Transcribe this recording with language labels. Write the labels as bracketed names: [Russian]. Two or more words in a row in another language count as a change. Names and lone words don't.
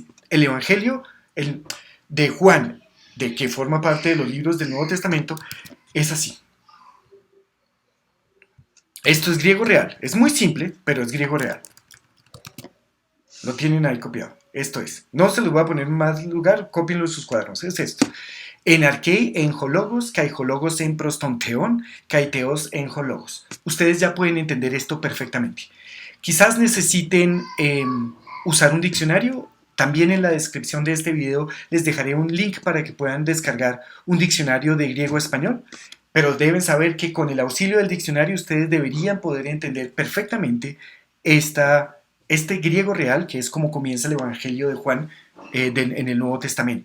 [Spanish] El Evangelio de Juan, de que forma parte de los libros del Nuevo Testamento, es así. Esto es griego real. Es muy simple, pero es griego real. Lo tienen ahí copiado. Esto es. No se los voy a poner en más lugar, cópienlo en sus cuadernos. Es esto. [Greek] Ἐν ἀρχῇ ἦν ὁ λόγος, καὶ ὁ λόγος ἦν πρὸς τὸν θεόν, καὶ θεὸς ἦν ὁ λόγος. [Spanish] Ustedes ya pueden entender esto perfectamente. Quizás necesiten usar un diccionario. También en la descripción de este video les dejaré un link para que puedan descargar un diccionario de griego a español. Pero deben saber que con el auxilio del diccionario ustedes deberían poder entender perfectamente este griego real, que es como comienza el Evangelio de Juan en el Nuevo Testamento.